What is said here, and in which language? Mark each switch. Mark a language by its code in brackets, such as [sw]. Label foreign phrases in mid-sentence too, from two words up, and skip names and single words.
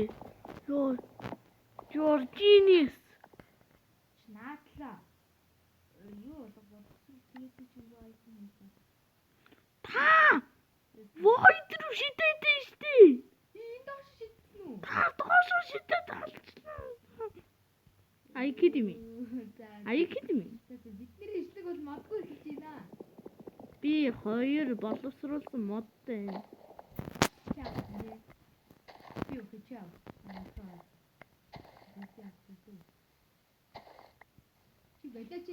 [en] Ёо, you're genius. [mn] наадлаа. Юу болгох тэгээд чи юу айсан юм бэ? Та войд руу шидэд штэ. Энэ доош шидсэн үү? Та доош шидэд алцсан. [en] Are you kidding me? [mn] Бидний эшлэг бол модгүй хийж байна. Би 2 боловсруулсан модтай байна. Би өгчөө. Чи болооч.